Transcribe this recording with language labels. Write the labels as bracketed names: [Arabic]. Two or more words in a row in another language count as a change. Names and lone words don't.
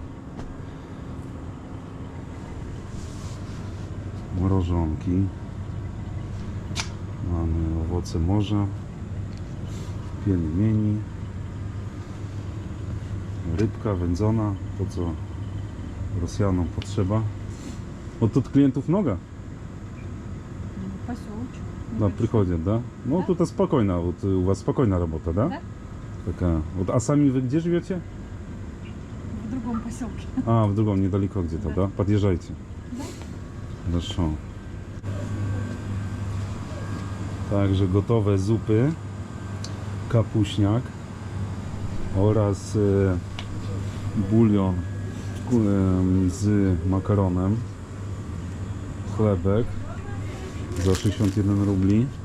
[Polish] Mrożonki. Mamy owoce morza. Pielmieni. Rybka wędzona, to co Rosjanom potrzeba. [Russian] От тут клиентов много? Поселочек. Да, приходят, да? Ну, Да. тут спокойно, вот у вас спокойная работа, да? Да. Такая. Вот, а сами вы где живете? В другом поселке. А, в другом, недалеко где-то, Да. да? Подъезжайте. Да. Хорошо. [Polish] Także gotowe zupy, kapuśniak oraz bulion z makaronem, chlebek za 61 rubli.